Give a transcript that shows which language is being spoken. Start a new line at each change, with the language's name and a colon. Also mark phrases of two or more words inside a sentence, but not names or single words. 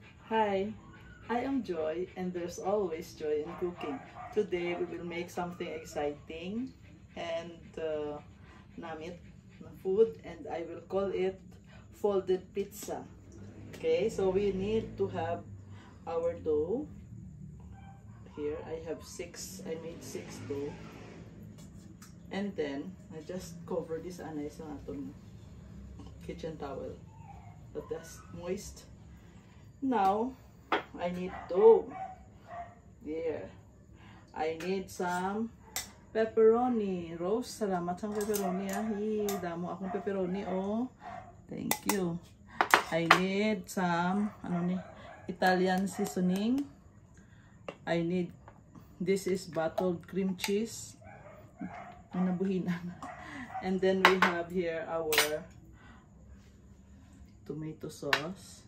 English: Hi, I am Joy, and there's always joy in cooking. Today we will make something exciting and
Hiligaynon: namit na
English: food, and I will call it folded pizza. Okay, so we need to have our dough. Here I have six. I made six dough, and then I just cover this
Hiligaynon: anay sa aton
English: kitchen towel, but that's moist. Now I need dough. There. I need some pepperoni. Rose,
Hiligaynon: salamat sa pepperoni. Damo akong pepperoni.
English: Oh, thank you. I need some Italian seasoning. I need, this is bottled cream cheese. And then we have here our tomato sauce.